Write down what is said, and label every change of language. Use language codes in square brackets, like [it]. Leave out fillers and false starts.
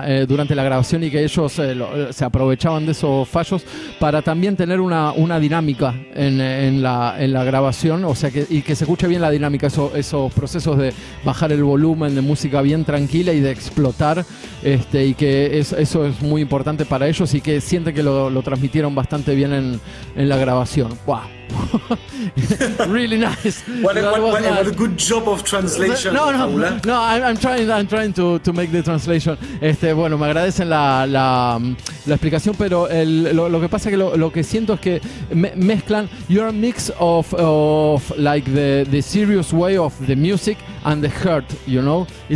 [es] durante la grabación, y que ellos se aprovechaban de esos fallos para también tener una dinámica en la grabación, o sea, que se escuche bien la dinámica, esos procesos de bajar el volumen de música bien tranquila y de explotar, y que eso es muy importante para ellos, y que sienten que lo transmitieron bastante bien en la grabación. [en] Wow. Really nice. What a good job of translation. No, I'm trying to make the translation. [es] Bueno, me agradecen la explicación, pero lo que pasa es que lo que siento es que mezclan. [en] You're a mix of like the serious way of the music and the heart, you know.